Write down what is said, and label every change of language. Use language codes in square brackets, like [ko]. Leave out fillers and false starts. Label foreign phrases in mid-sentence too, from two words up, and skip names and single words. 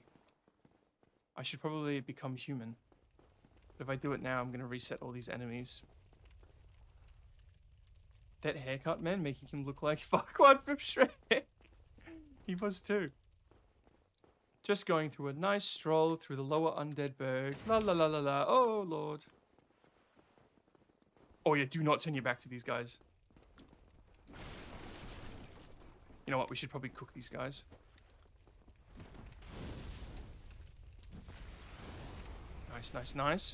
[en] I should probably become human. But if I do it now, I'm going to reset all these enemies. That haircut, man, making him look like Farquaad from Shrek. He was too. Just going through a nice stroll through the lower Undead Berg. La la la la la. Oh, Lord. Oh, yeah, do not turn your back to these guys. You know what? We should probably cook these guys. Nice, nice, nice.